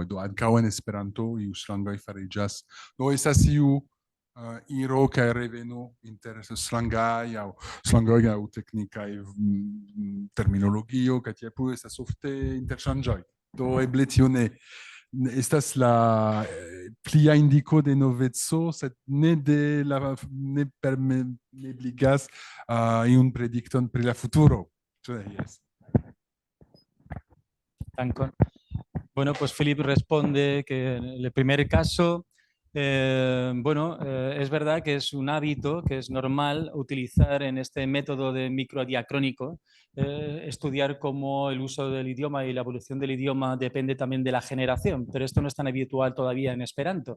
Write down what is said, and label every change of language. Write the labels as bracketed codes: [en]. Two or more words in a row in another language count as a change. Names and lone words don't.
[eo] Do ankaŭ en Esperanto iu slangoj fariĝas. Do estas iu iro kaj reveno inter slangaj aŭ teknikaj terminologio kaj tiel plu estas ofte interŝanĝoj. Do eble tio ne estas la plia indiko de noveco, sed ne permebligas iun predikton pri la futuro. Yes. [es] Bueno, pues Philip responde que en el primer caso, es verdad que es un hábito que es normal utilizar en este método de microdiacrónico, estudiar cómo el uso del idioma y la evolución del idioma depende también de la generación, pero esto no es tan habitual todavía en Esperanto.